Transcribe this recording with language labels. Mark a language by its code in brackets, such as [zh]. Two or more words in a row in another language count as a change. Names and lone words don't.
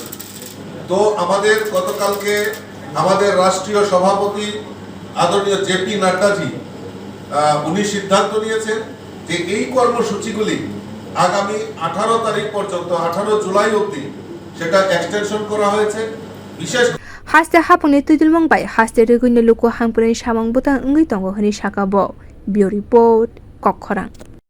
[bn] তো আমাদের গতকালকে আমাদের রাষ্ট্রীয় সভাপতি আদরণীয় জেপি নাড্ডাজি উনি সিদ্ধান্ত নিয়েছেন যে এই কর্মসূচিগুলি আগামী 18 তারিখ পর্যন্ত 18 জুলাই অবধি সেটা এক্সটেনশন করা হয়েছে। বিশেষ [brx] हास्ते हापंनि तैदिलमंबाय हास्ते रेगुनि लुको हांपुरनि सामंग बुता अंगै तंगो हनि साका ब बियो रिपोर्ट कखरां।